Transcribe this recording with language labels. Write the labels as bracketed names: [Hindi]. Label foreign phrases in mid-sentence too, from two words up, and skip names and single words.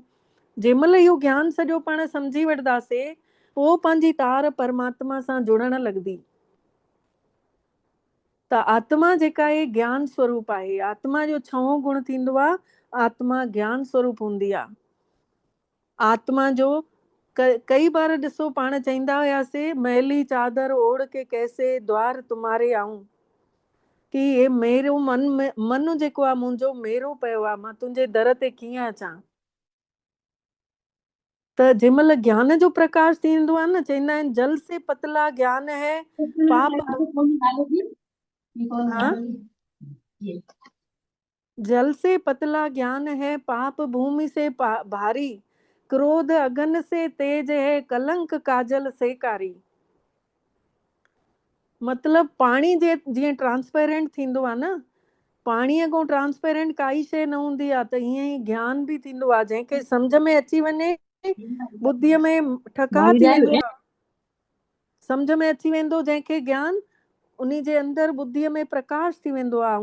[Sindhi] जंहिं महिल इहो ज्ञान सॼो पाण सम्झी वठंदासीं, पोइ पंहिंजी तार परमात्मा सां जुड़ण लॻंदी। त आत्मा जेका आहे ज्ञान स्वरूप आहे। आत्मा जो 6हों गुण थींदो आहे, आत्मा ज्ञान स्वरूप हूंदी आहे। आत्मा जो कई बार ॾिसो पाण चईंदा हुआसीं, [Hindi] मैली चादर ओढ़ के कैसे द्वार तुम्हारे आऊं, [Sindhi] कि हे मेरो मन जेको आहे मुंहिंजो मेरो पियो आहे, मां तुंहिंजे दर ते कीअं अचां। त जंहिं महिल ज्ञान जो प्रकाश थींदो आहे न, चवंदा आहिनि [Hindi] जल से पतला ज्ञान है पाप, हाँ, जल से पतला ज्ञान है पाप भूमि से भारी, क्रोध अगन से तेज है कलंक काजल से कारी। [Sindhi] मतिलबु पाणी जीअं ट्रांसपेरेंट थींदो आहे न, पाणीअ खां ट्रांसपेरेंट काई शइ न हूंदी आहे, त ईअं ई ज्ञान बि थींदो आहे। जंहिंखे सम्झ में अची वञे, बुद्धीअ में ठका थी वेंदो आहे, सम्झ में अची वेंदो जंहिंखे ज्ञान, उन जे अंदरि बुद्धीअ में प्रकाश थी वेंदो आहे।